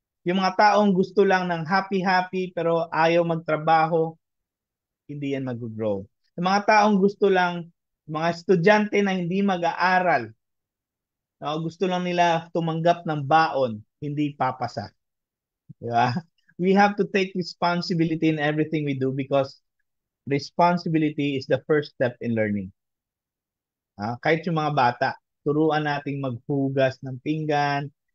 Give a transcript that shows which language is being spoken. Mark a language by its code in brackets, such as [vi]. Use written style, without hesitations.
[tl] Yung mga taong gusto lang ng happy-happy pero ayaw magtrabaho, hindi yan mag-grow. Yung mga taong gusto lang, mga estudyante na hindi mag-aaral, gusto lang nila tumanggap ng baon, hindi papasa. Di ba? [en] We have to take responsibility in everything we do because responsibility is the first step in learning. [tl] Kahit yung mga bata, turuan nating maghugas ng pinggan.